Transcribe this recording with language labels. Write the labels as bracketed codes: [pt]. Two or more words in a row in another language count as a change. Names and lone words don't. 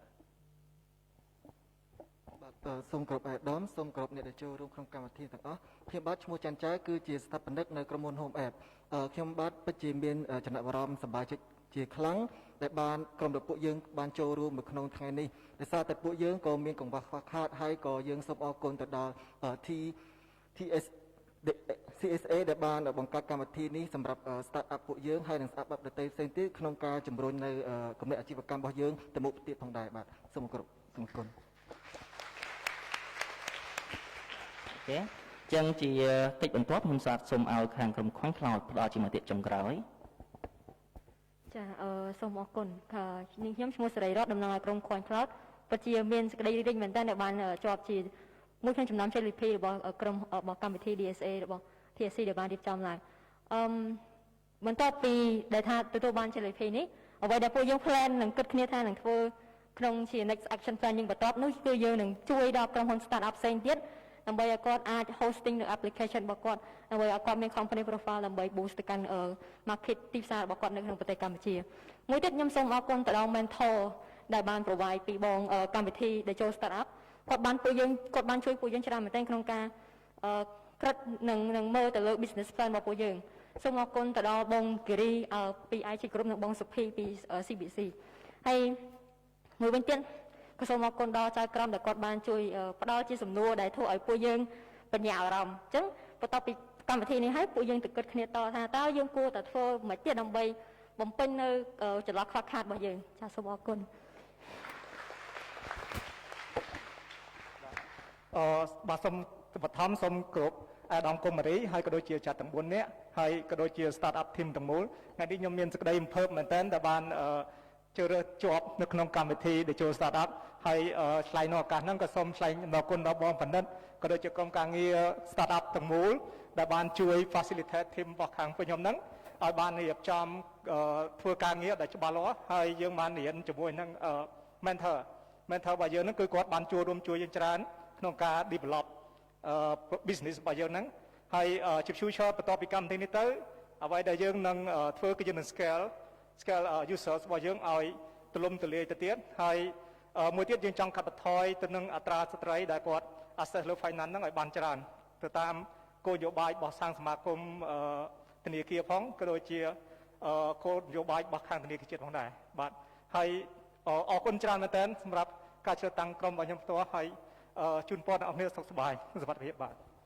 [km] សូមគោរពអាយដាមសូមគោរពអ្នកដែលចូលរួមក្នុងកម្មវិធីទាំងអស់ខ្ញុំបាទឈ្មោះច័ន្ទចៅគឺជាស្ថាបនិកនៅក្រុមហ៊ុន Home App ខ្ញុំបាទពិតជាមានចំណាប់អារម្មណ៍សប្បាយចិត្តជាខ្លាំងដែលបានក្រុមរបស់ពួកយើងបានចូលរួមនៅក្នុងថ្ងៃនេះដោយសារតែពួកយើងក៏មានកង្វះខ្វះខាតហើយក៏យើងសូមអរគុណទៅដល់ CSA ដែលបានបង្កើតកម្មវិធីនេះសម្រាប់ [en] start up [km] ពួកយើងហើយនិង [en] start up [km] ដទៃផ្សេងទៀតក្នុងការជំរុញនៅគំនិតអាជីវកម្មរបស់យើងទៅមុខទៀតផងដែរបាទសូមគោរពសូមអរគុណ អូខេចឹងជាកិច្ចបន្ទាប់ខ្ញុំសូមឲ្យខាងក្រុម Coin Cloud ផ្ដល់ជាមតិចុងក្រោយ ចាសូមអរគុណខ្ញុំឈ្មោះសេរីរតតំណាងឲ្យក្រុម Coin Cloud ពិតជាមានសេចក្តីរីករាយមែនទែនដែលបានជាប់ជាមួយក្នុងចំណោមជ័យលាភីរបស់ ក្រុមរបស់កម្មវិធី DSA របស់ TSC ដែលបានរៀបចំឡើងបន្ទាប់ពីដែលថាទទួលបានជ័យលាភីនេះអ្វីដែលពួកយើង plan នឹងគិតគ្នាថានឹងធ្វើក្នុងជា [en] next action plan [km] យើងបន្ទាប់នោះគឺយើងនឹងជួយដល់ក្រុមហ៊ុន [en] start up [km] ផ្សេងទៀតដើម្បីឲ្យគាត់អាច hosting នៅ application របស់គាត់ដើម្បីឲ្យគាត់មាន [en] company profile [km] ដើម្បី boost ទៅកាន់ market ទីផ្សាររបស់គាត់នៅក្នុងប្រទេសកម្ពុជាមួយទៀតខ្ញុំសូមអរគុណទៅដល់ mentor ដែលបាន provide ពីបងកម្មវិធីដែលចូល [en] start up [km] គាត់បានជួយពួកយើងច្រើនមែនទែនក្នុងការ ក្រឹតនឹងមើលទៅលើ [en] business plan [km] របស់ពួកយើងសូមអរគុណទៅដល់បងគិរីពី IT Group និងបងសុភីពី CBC ហើយមួយវិញទៀតក៏សូមអរគុណដល់ចៅក្រមដែលគាត់បានជួយផ្ដល់ជាសំណួរដែលធ្វើឲ្យពួកយើងបញ្ញាអារម្មណ៍អញ្ចឹងបន្ទាប់ពីកម្មវិធីនេះហើយពួកយើងទៅគិតគ្នាតថាតើយើងគួរតែធ្វើមិនទៀតដើម្បីបំពេញនៅចន្លោះខ្វះខាតរបស់យើងចាសសូមអរគុណ បាទសូមបឋមសូមគោរពអាដាមកុមារីហើយក៏ដូចជាចាត់ទាំង4នាក់ហើយក៏ដូចជា [en] start up team [km] ទាំងមូលថ្ងៃនេះខ្ញុំមានសេចក្តីរំភើបមែនទែនដែលបានជឿរើសជាប់នៅក្នុងកម្មវិធីដែលចូល [en] start up [km] ហើយឆ្លៃនៅឱកាស ហ្នឹងក៏សូមឆ្លៃអរគុណដល់បងបណ្ឌិតក៏ដូចជាក្រុមការងារ [en] start up [km] ទាំងមូលដែលបានជួយ [en] facilitate team [km] របស់ខាងខ្ញុំហ្នឹងឲ្យបានរៀបចំធ្វើការងារដែលច្បាស់លាស់ ហើយយើងបានរៀនជាមួយនឹង mentor របស់យើងហ្នឹងគឺគាត់បានចូលរួមជួយយើងច្រើនក្នុងការ [en] develop business [km] របស់យើងហ្នឹងហើយជា future បន្ទាប់ពី កម្មវិធីនេះទៅអ្វីដែលយើងនឹងធ្វើគឺយើងនឹង [en] scale users [km] របស់យើងឲ្យទូលំទូលាយទៅទៀតហើយមួយទៀតយើងចង់កាត់បន្ថយទៅនឹងអត្រាស្ត្រីដែលគាត់ access លើ finance ហ្នឹងឲ្យបានច្រើនទៅតាមគោលនយោបាយរបស់សាងសមាគមធនាគារផងក៏ដូចជាគោលនយោបាយរបស់ខាងធនាគារជាតិផងដែរបាទហើយអរគុណច្រើនមែនទែនសម្រាប់ការជ្រើសតាំងក្រុមរបស់ខ្ញុំផ្ទាល់ហើយជូនពរដល់អ្នកសុខសប្បាយសុខភាពបាទ